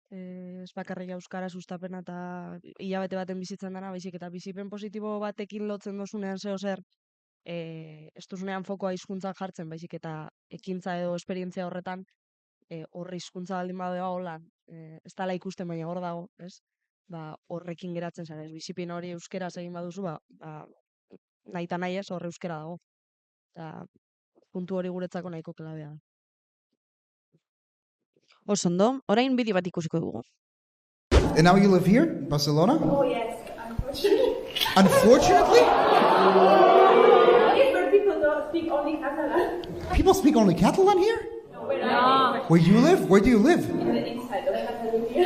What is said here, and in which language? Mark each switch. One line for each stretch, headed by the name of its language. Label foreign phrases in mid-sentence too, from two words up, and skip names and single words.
Basque: Ez bakarrik euskara sustapena eta hilabete baten bizitzen dana, baizik eta bizipen positibo batekin lotzen dozunean zeo zer, ez duzunean fokoa hizkuntzan jartzen, baizik eta ekintza edo esperientzia horretan, horre hizkuntza baldin badea holan, ez dala ikusten baina hor dago, ez? Horrekin geratzen zara, ez bizipin hori euskeraz egin baduzu, nahi eta nahi ez horre euskera dago. Eta puntu hori guretzako nahiko klabea. Oso ondo, orain bideo bat ikusiko dugu.
English: And now you live here, Barcelona? Oh, yes, unfortunately. Unfortunately? Different people don't speak only Catalan. People speak only Catalan here? No. Where you live? Where do you live? In the inside of Catalonia.